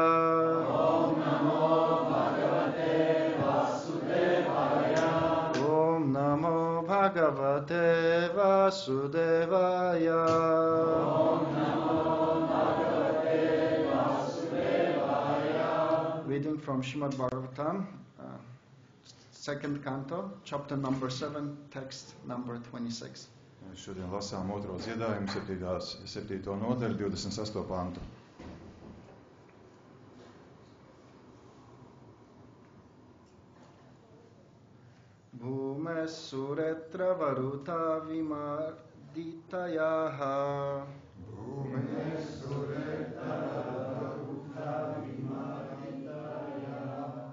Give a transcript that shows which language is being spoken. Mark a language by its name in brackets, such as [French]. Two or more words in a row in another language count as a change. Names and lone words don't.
[Sanskrit] Om Namo Bhagavate Vasudevaya. Om Namo Bhagavate Vasudevaya. Om Namo Bhagavate Vasudevaya. [English] Reading from Srimad Bhagavatam, second canto, chapter number 7, text number 26. [Latvian] Šodien lasām otro dziedājumu, 7. nodaļu, 28. pantu. [Sanskrit] Bhume suretra varuta vimarditayaha. Bhume suretra varuta vimarditayaha.